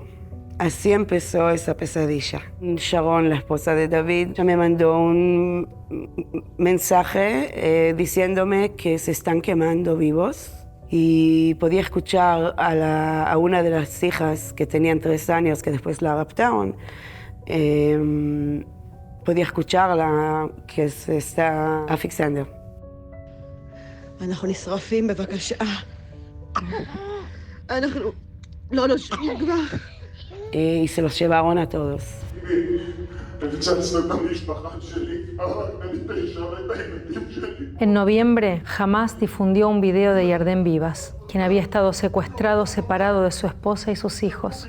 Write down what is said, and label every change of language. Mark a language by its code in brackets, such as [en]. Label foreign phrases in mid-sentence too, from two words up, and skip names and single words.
[es] Así empezó esa pesadilla. Sharon, la esposa de David, ya me mandó un mensaje diciéndome que se están quemando vivos. Y podía escuchar a una de las hijas que tenían 3 años, que después la raptaron. Podía escucharla que se está asfixiando. [he] אנחנו נשרפים, בבקשה. אנחנו [es] Y se los llevaron a todos. En noviembre, Hamás difundió un video de Yarden Vivas, quien había estado secuestrado separado de su esposa y sus hijos.